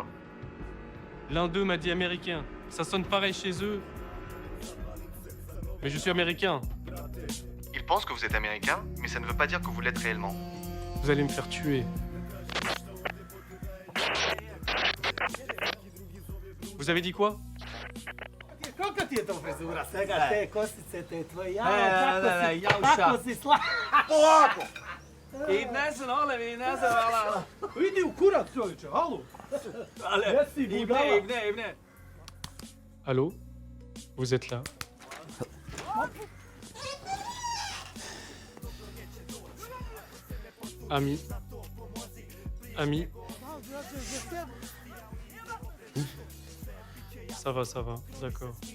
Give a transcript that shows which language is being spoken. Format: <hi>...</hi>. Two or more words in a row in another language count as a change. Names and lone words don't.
<fr>L'un d'eux m'a dit américain. Ça sonne pareil chez eux. Mais je suis américain. Ils pensent que vous êtes américain, mais ça ne veut pas dire que vous l'êtes réellement. Vous allez me faire tuer. Vous avez dit quoi?</fr> <bs>Kako ti je to frizura? Svega te kosice, te tvoje Tako si sla... Polako.</bs> <tr>İbnesin oğlum, ibnesin valla.</tr> <bs>Idi u kurac čovječe, alo. Jesi budala.</bs> <tr>İbne.</tr> <fr>Allô? Vous êtes là? Ami. Ça va, d'accord.</fr>